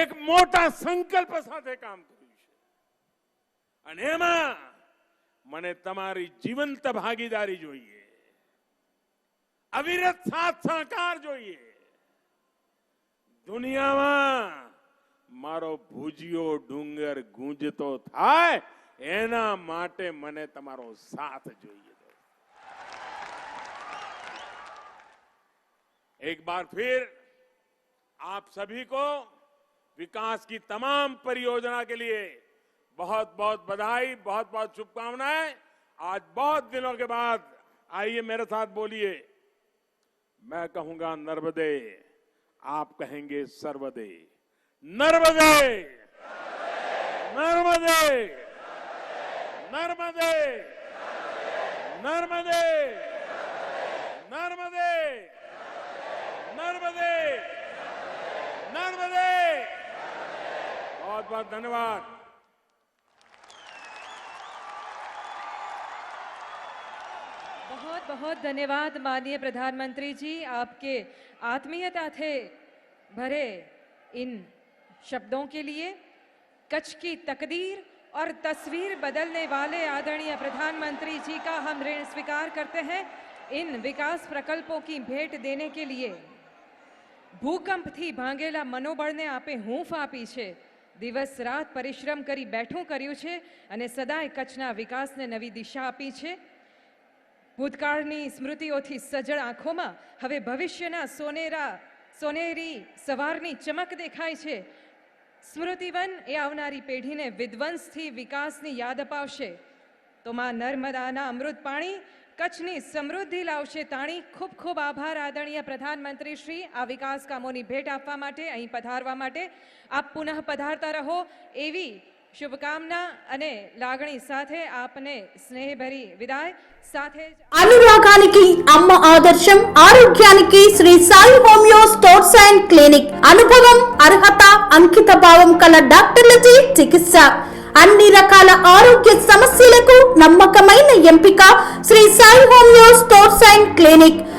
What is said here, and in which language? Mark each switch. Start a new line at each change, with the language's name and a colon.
Gujarati: એક મોટા સંકલ્પ સાથે કામ કર્યું છે, અને એમાં મને તમારી જીવંત ભાગીદારી જોઈએ, અવિરત સાથ સહકાર જોઈએ। દુનિયામાં મારો ભુજિયો ડુંગર ગૂંજતો થાય, એના માટે મને તમારો સાથ જોઈએ।
Hindi: एक बार फिर आप सभी को विकास की तमाम परियोजना के लिए बहुत बहुत बधाई, बहुत बहुत शुभकामनाएं। आज बहुत दिनों के बाद आइए मेरे साथ बोलिए। मैं कहूंगा नर्मदे, आप कहेंगे सर्वदे। नर्मदे, नर्मदे, नर्मदे, नर्मदे, नर्मदे, नर्मदे, नर्मदे। बहुत बहुत धन्यवाद। बहुत बहुत धन्यवाद माननीय प्रधानमंत्री जी, आपके आत्मीयता थे भरे इन शब्दों के लिए। कच्छ की तकदीर और तस्वीर बदलने वाले आदरणीय प्रधानमंत्री जी का हम ऋण स्वीकार करते हैं। इन विकास प्रकल्पों की भेंट देने के लिए
Gujarati: ભૂકંપથી ભાંગેલા મનોબળને આપે હૂંફ આપી છે, દિવસ રાત પરિશ્રમ કરી બેઠું કર્યું છે અને સદાય કચ્છના વિકાસને નવી દિશા આપી છે। ભૂતકાળની સ્મૃતિઓથી સજળ આંખોમાં હવે ભવિષ્યના સોનેરી સવારની ચમક દેખાય છે। સ્મૃતિવન એ આવનારી પેઢીને વિધ્વંસથી વિકાસની યાદ અપાવશે તો માં નર્મદાના અમૃત પાણી કચ્છની સમૃદ્ધિ લાવશે તાણી. ખૂબ ખૂબ આભાર આદરણીય પ્રધાનમંત્રી શ્રી આ વિકાસ કામોની ભેટ આપવા માટે, અહીં પધારવા માટે. આપ પુનઃ પધારતા રહો એવી શુભકામના અને લાગણી સાથે આપને સ્નેહભરી વિદાય. સાથે જ
Telugu: అనురాగానికి అమ్మ ఆదర్శం, ఆరోగ్యానికి Shri Sai homeo stores and clinic. అనుభవం, అర్హత, అంకిత భావం కల డాక్టర్లచే చికిత్స. అన్ని రకాల ఆరోగ్య సమస్యలకు నమ్మకమైన ఎంపిక Shri Sai homeo stores and clinic.